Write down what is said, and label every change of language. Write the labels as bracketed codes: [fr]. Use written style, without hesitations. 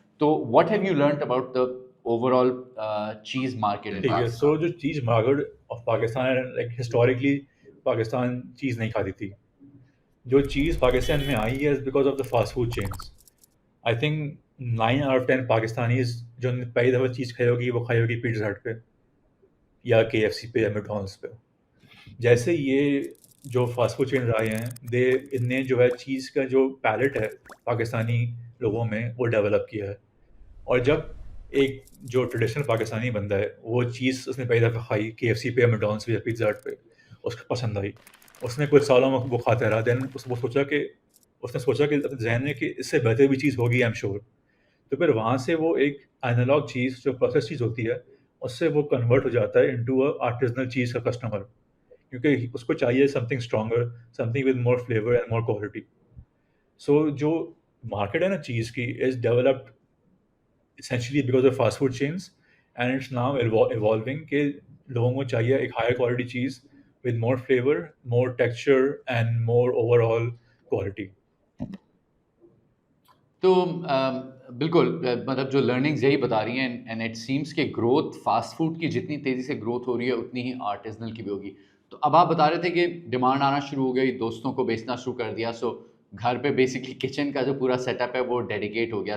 [ur] تو [en] what have you learned about the overall cheese market in [ur] ٹھیک ہے. [en] Pakistan? [ur] سو جو چیز market of Pakistan, like historically Pakistan چیز نہیں کھاتی تھی. جو چیز پاکستان میں آئی ہے because of the fast food chances. I think [en] 9 out of 10 [ur] Pakistanis جو پہلی دفعہ چیز کھائی ہوگی وہ کھائی ہوگی پیزا ہٹ پہ یا KFC پہ یا میکڈونلڈس پہ. جیسے یہ جو فاسٹ فوڈ چینز آئے ہیں، ان نے جو ہے چیز کا جو پیلٹ ہے پاکستانی لوگوں میں وہ ڈیولپ کیا ہے. اور جب ایک جو ٹریڈیشنل پاکستانی بندہ ہے وہ چیز اس نے پہلی دفعہ کھائی KFC پہ یا میکڈونلڈس پہ یا پیزا ہٹ پہ، اس کو پسند آئی، اس نے کچھ سالوں میں وہ کھاتا رہا. دین وہ سوچا کہ اس نے سوچا کہ ذہن میں کہ اس سے بہتر بھی چیز ہوگی، آئی ایم شیور. تو پھر وہاں سے وہ ایک انالاگ چیز جو پروسیس چیز ہوتی ہے اس سے وہ کنورٹ ہو جاتا ہے انٹو اے آرٹیزنل چیز کا کسٹمر، کیونکہ اس کو چاہیے [en] Something stronger, something with more flavour and more quality. [ur] سو جو مارکیٹ ہے نا چیز کی [en] is developed essentially because of fast food chains, and it's now evolving [ur] کہ لوگوں کو چاہیے ایک [en] higher quality چیز with more flavor, more texture and more overall quality. [ur] تو بالکل مطلب جو لرننگز یہی بتا رہی ہیں، [en] and it seems [ur] کہ گروتھ فاسٹ فوڈ کی جتنی تیزی سے گروتھ ہو رہی ہے اتنی ہی آرٹیزنل کی بھی ہوگی. تو اب آپ بتا رہے تھے کہ ڈیمانڈ آنا شروع ہو گئی، دوستوں کو بیچنا شروع کر دیا، سو گھر پہ بیسکلی کچن کا جو پورا سیٹ اپ ہے وہ ڈیڈیکیٹ ہو گیا.